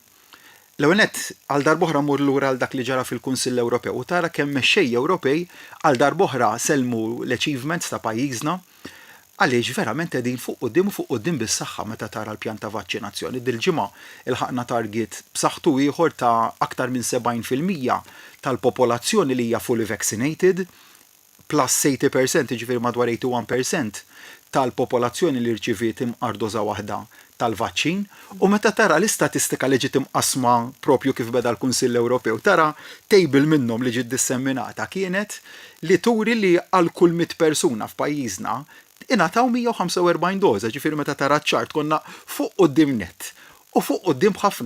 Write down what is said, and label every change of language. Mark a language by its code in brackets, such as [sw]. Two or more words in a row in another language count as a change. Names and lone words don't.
[mt] L-ewwel għal darb'oħra mur lura għal dak li ġara fil-Kunsill Ewropew u tara kemm mexxej Ewropej għal darb'oħra selmu l-achievements ta' pajjiżna għaliex verament qegħdin fuq quddiem bis-saħħa meta tara l-pjan ta' vaċċinazzjoni. Dil-ġimgħa ilħaqna target b'saħħtu ieħor ta' aktar minn 70% tal-popolazzjoni li hija [en] fully vaccinated plus [mt] 80%, ġifieri madwar 81% tal-popolazzjoni li rċiviet imqardoża waħda tal-vaċċin u meta tara l-istatistika li ġiet imqasma propju kif beda l-Kunsill Ewropew tara tejbil minnhom li ġiet disseminata kienet li turi li għal kull 100 persuna f'pajjiżna ingħataw 145 doża, ġifieri meta tara ċ-ċart konna fuq quddiem net u fuq quddiem ħafna.